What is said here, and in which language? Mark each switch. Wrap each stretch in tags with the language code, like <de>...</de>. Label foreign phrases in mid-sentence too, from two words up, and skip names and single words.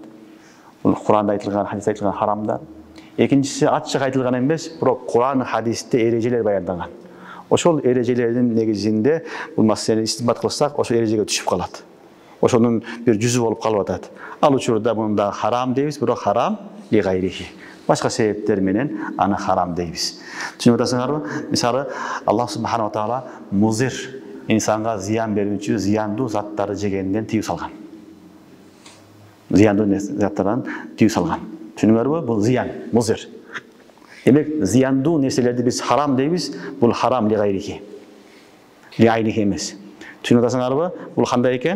<ky>Бул Кур'анда айтылган, хадисте айтылган харамдар. Экинчиси ачык айтылган эмес, бирок Кур'ан хадисте эрежелер баяндаган. Ошол эрежелердин негизинде бул маселени истимбат кылсак, ошол эрежеге түшүп калат. Ошонун бир жүзү болуп калып атат. Ал учурда мында харам дейбиз, бирок</ky> <ar>حرام لغيره.</ar> <ky>Башка себептер менен аны харам дейбиз. Түшүнүп атасыңарбы? Мисалы,</ky> <ar>الله سبحانه وتعالى</ar> <ky>музир, инсанга зыян берүүчү, зыяндуу заттарды жегенден тыюу салган. Зыяндуу заттардан тыюу салган. Түшүнүңөрбү? Бул зыян, музир. Демек, зыяндуу нерселерди биз харам дейбиз, бул</ky> <ar>حرام لغيره. لعينه</ar> <ky>эмес. Түшүнүп атасыңарбы? Бул кандай экен?</ky>